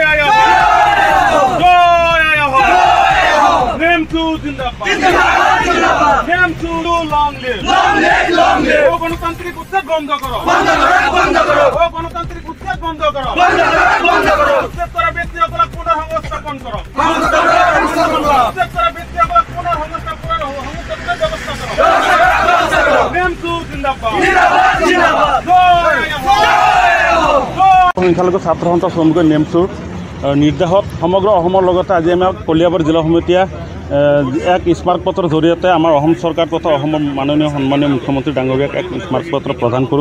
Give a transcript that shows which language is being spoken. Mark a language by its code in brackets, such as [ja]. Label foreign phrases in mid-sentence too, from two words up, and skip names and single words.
[as] আয়া জয় আয়া নেম টু জিন্দাবাদ নেম টু [en] long live [as] ও গণতান্ত্রিক উচ্ছেদ বন্ধ করো ও গণতান্ত্রিক উচ্ছেদ বন্ধ করো উচ্ছেদ করা ব্যক্তিসকল পুনঃসংস্থাপন করো উচ্ছেদ করা ব্যক্তিসকল পুনঃসংস্থাপন ব্যবস্থা করো নেম টু জিন্দাবাদ সংখ্যালঘু ছাত্ৰ সন্থা শ্ৰমিকৰ নেমচুৰ নিৰ্দেশত সমগ্ৰ অসমৰ লগতে আজি আমি কলিয়াবৰ জিলা সমিতিয়ে এক স্মাৰকপত্ৰৰ জৰিয়তে আমাৰ অসম চৰকাৰ তথা অসমৰ মাননীয় সন্মানীয় মুখ্যমন্ত্ৰী ডাঙৰীয়াক এক স্মাৰকপত্ৰ প্ৰদান কৰোঁ।